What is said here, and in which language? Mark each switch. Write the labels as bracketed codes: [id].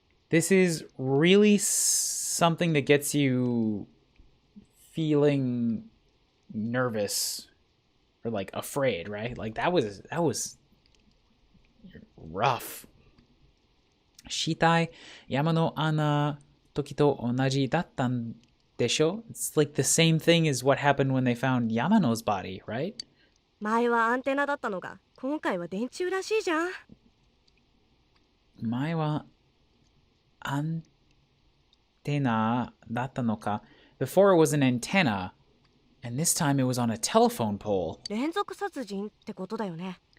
[en] This is really something that gets you feeling nervous or like afraid, right? Like that was rough. [ja] Shitai yama no ana toki to onaji dattan desho? [en] It's like the same thing as what happened when they found Yamano's body, right? [ja] 前はアンテナだったのが今回は電柱らしいじゃん。前はアンテナだったのか. [en] Before it was an antenna, and this time it was on a telephone pole. [ja] 連続殺人ってことだよね。